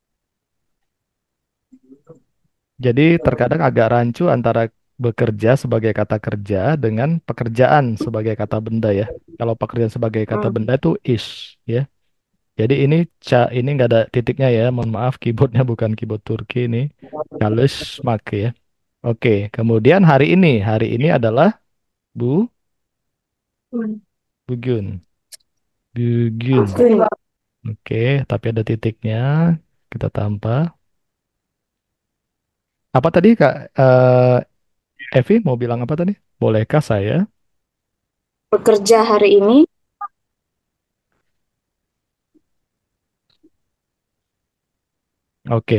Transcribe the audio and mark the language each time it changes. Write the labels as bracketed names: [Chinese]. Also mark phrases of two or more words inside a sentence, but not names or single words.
[Indonesian] Jadi terkadang agak rancu antara bekerja sebagai kata kerja dengan pekerjaan sebagai kata benda ya. Kalau pekerjaan sebagai kata Hmm, benda itu is ya. Jadi ini nggak ada titiknya ya. Mohon maaf, keyboardnya bukan keyboard Turki ini. Çalışmak ya. Oke, kemudian hari ini adalah [Turkish] bu bugün. [Indonesian] Bugün. Bugün. Oke, tapi ada titiknya. Kita tambah. Apa tadi Kak? Evi mau bilang apa tadi? Bolehkah saya? Bekerja hari ini. Oke.